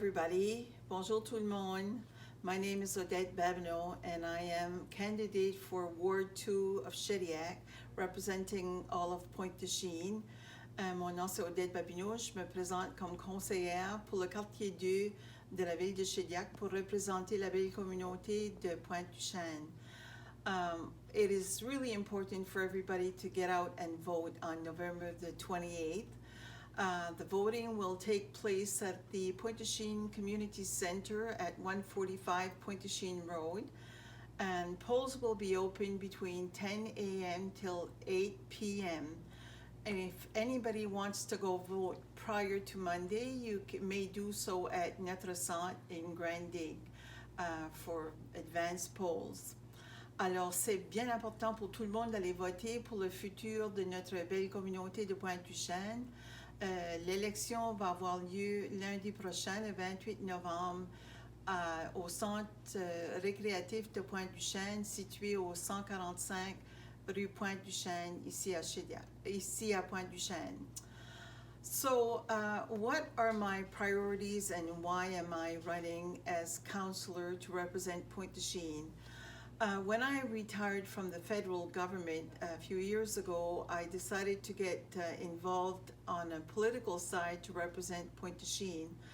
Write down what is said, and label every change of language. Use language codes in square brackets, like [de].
[fr] Oui, bonjour tout le monde. [en] My name is Odette Babineau and I am candidate for Ward 2 of Shediac, representing all of Pointe-Du-Chene. [fr] Mon nom c'est Odette Babineau, je me présente comme conseillère pour le quartier 2 de la ville de Shediac pour représenter la belle communauté de Pointe-Du-Chene. [en] It is really important for everybody to get out and vote on November the 28th. The voting will take place at the Point-Du-Chene Community Center at 145 Point-Du-Chene Road, and polls will be open between 10 a.m. till 8 p.m. And if anybody wants to go vote prior to Monday, you may do so at Notre Centre in Grand Digue for advanced polls. [fr] Alors, c'est bien important pour tout le monde d'aller voter pour le futur de notre belle communauté de Pointe-Du-Chene. L'élection va avoir lieu lundi prochain, le 28 novembre, au centre récréatif de Pointe-Du-Chene, situé au 145 rue Pointe-Du-Chene, ici à Pointe-Du-Chene. [en] So, what are my priorities and why am I running as councillor to represent Point-Du-Chene? When I retired from the federal government a few years ago, I decided to get involved on a political side to represent Pointe-Du-Chene.